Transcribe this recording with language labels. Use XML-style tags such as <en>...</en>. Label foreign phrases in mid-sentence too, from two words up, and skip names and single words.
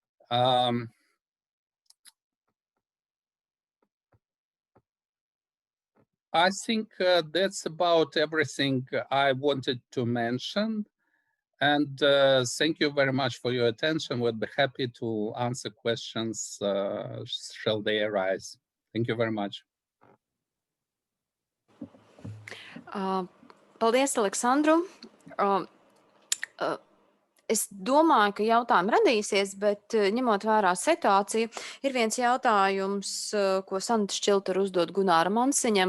<en>I think that's about everything I wanted to mention. And thank you very much for your attention. We'll be happy to answer questions shall they arise. Thank you very much.</en> <lv>Paldies, Aleksandru. Es domāju, ka jautājumi radīsies, bet ņemot vērā situāciju, ir viens jautājums, ko Sandra Šķilta uzdod Gunāram Ansiņam.</lv>